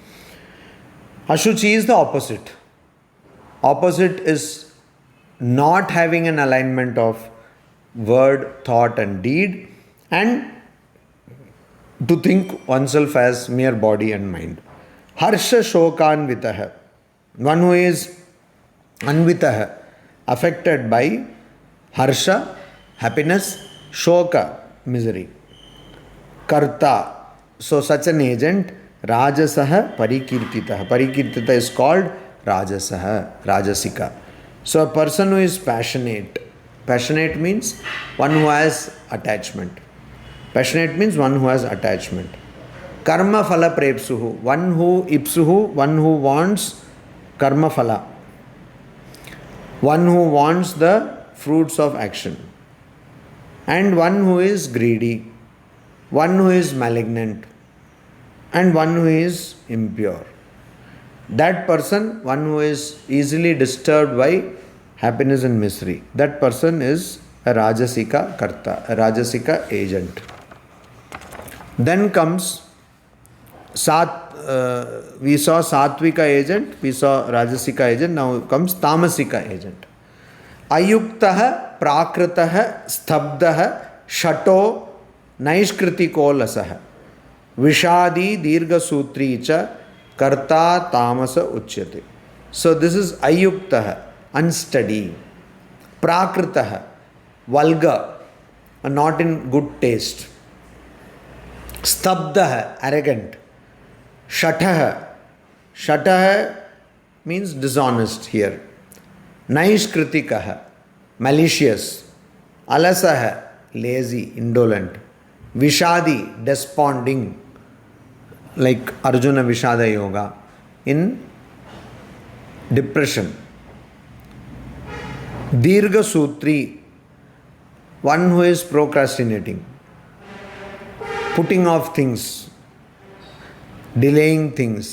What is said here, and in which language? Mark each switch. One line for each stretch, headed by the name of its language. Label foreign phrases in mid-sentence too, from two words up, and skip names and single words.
English: Ashuchi is the opposite. Opposite is not having an alignment of word, thought and deed, and to think oneself as mere body and mind.
Sanskrit: Harsha shokanvitah,
English: one who is anvitah, affected by harsha, happiness, shoka, misery. Karta, so such an agent,
Sanskrit: rajasah parikirtitah.
English: Parikirtitah is called rajasah, rajasika. So a person who is passionate. Passionate means one who has attachment. Passionate means one who has attachment.
Sanskrit: Karma phala prepsuhu,
English: one who wants
Sanskrit: karma phala.
English: One who wants the fruits of action. And one who is greedy. One who is malignant, and one who is impure. That person, one who is easily disturbed by happiness and misery, that person is a
Sanskrit: Rajasika Karta,
English: a Rajasika agent. Then comes we saw Satvika agent, we saw Rajasika agent, now comes Tamasika agent.
Sanskrit: Ayuktah, Prakritah, Stabdah, Shato, नैष्कृतिको लसः विषादी दीर्घसूत्री च कर्ता तामस उच्यते.
English: So this is ayuktah, unsteady. Prakritah, vulgar, not in good taste. Stabdah, arrogant. Shatah, shatah means dishonest here. Naishkritikah, malicious. Alasah, lazy, indolent. Vishadi, desponding, like Arjuna Vishada Yoga, in depression.
Sanskrit: Dirgha Sutri,
English: one who is procrastinating, putting off things, delaying things.